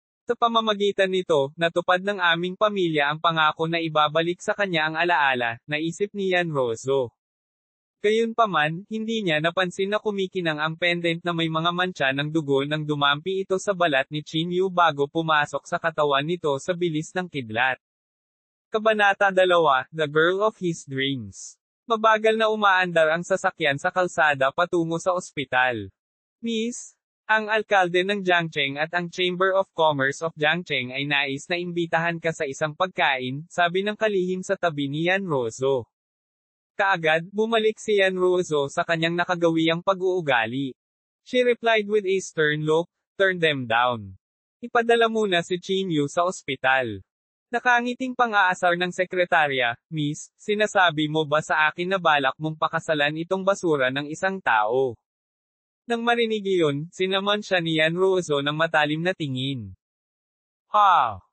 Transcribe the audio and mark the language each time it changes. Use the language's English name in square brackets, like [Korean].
[Filipino] Sa pamamagitan nito, natupad ng aming pamilya ang pangako na ibabalik sa kanya ang alaala, naisip ni Yan Ruozo. Gayunpaman, hindi niya napansin na kumikinang ang pendant na may mga mantsa ng dugo nang dumampi ito sa balat ni Chinyu bago pumasok sa katawan nito sa bilis ng kidlat. Kabanata 2, [English] The Girl of His Dreams. [Filipino] Mabagal na umaandar ang sasakyan sa kalsada patungo sa ospital. Miss, ang alkalde ng Jiangcheng at ang Chamber of Commerce of Jiangcheng ay nais na imbitahan ka sa isang pagkain, sabi ng kalihim sa tabi ni Yan Rozo. Kaagad, bumalik si Yan Rozo sa kanyang nakagawiang pag-uugali. [English] She replied with a stern look, turn them down. [Filipino] Ipadala muna si Chinyu sa ospital. Nakangiting pang-aasar ng sekretarya, Miss, sinasabi mo ba sa akin na balak mong pakasalan itong basura ng isang tao? Nang marinig iyon, sinaman siya ni Yan Rozo ng matalim na tingin. Ha!